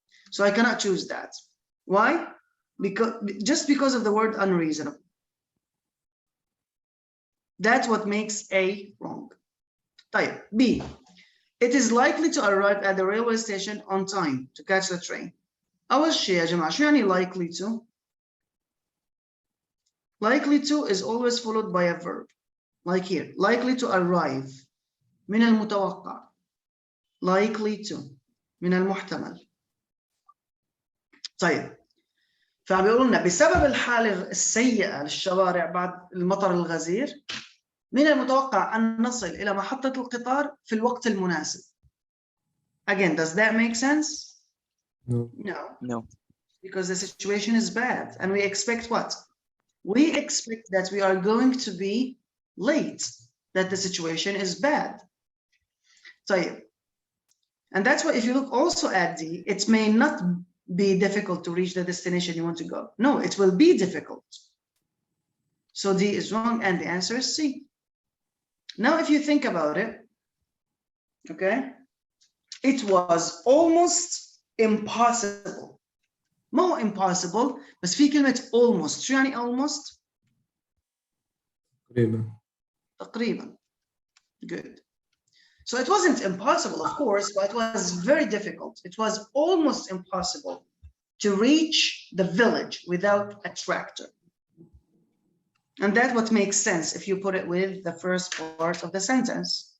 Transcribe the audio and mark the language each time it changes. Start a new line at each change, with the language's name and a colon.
English: So I cannot choose that. Why? Just because of the word unreasonable. That's what makes A wrong.
Arabic: طيب, B.
English: It is likely to arrive at the railway station on time to catch the train.
Arabic: أول شيء يا جماعة, شو يعني
English: likely to? Likely to is always followed by a verb. Like here, likely to arrive.
Arabic: من المتوقع.
English: Likely to.
Arabic: من المحتمل. طيب. فعم بيقولوا لنا بسبب الحالة السيئة للشوارع بعد المطر الغزير من المتوقع أن نصل إلى محطة القطار في الوقت المناسب.
English: Again, does that make sense? No. No. Because the situation is bad and we expect what? We expect that we are going to be late, that the situation is bad.
Arabic: طيب.
English: And that's why if you look also at D, it may not be difficult to reach the destination you want to go. No, it will be difficult. So D is wrong and the answer is C. Now, if you think about it, okay, it was almost impossible.
Arabic: ما هو impossible بس في كلمة almost. شو يعني almost؟ تقريبا.
English: Good. So it wasn't impossible, of course, but it was very difficult. It was almost impossible to reach the village without a tractor. And that's what makes sense if you put it with the first part of the sentence.